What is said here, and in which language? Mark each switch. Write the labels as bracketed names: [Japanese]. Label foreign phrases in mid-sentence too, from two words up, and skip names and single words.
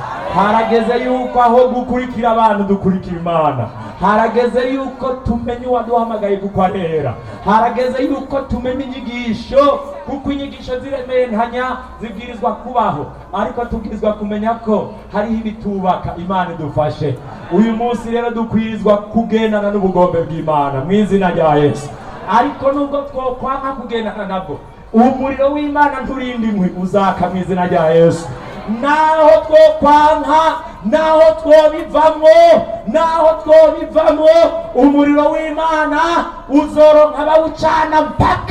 [Rundi] Harageze yuko aho gukurikira abantu dukurikira Imana. Harageze yuko tumenye uwaduhamagaye kuko arera. Harageze yuko tumenye inyigisho, kuko inyigisho ziremeranya zibwirizwa kubaho, ariko tubwirizwa kumenya ko hariho ibitubaka. Imana idufashe. Uyu munsi rero dukwirizwa kugendana n'ubugombe bw'Imana mu izina rya Yesu. Ariko nubwo twokwanka kugendana nabwo, umuriro w'Imana nturinde inkwi uzaka mu izina rya Yesu. Naho twokwanka, naho twobivamwo, umuriro w'Imana uzoronka bawucana mpaka.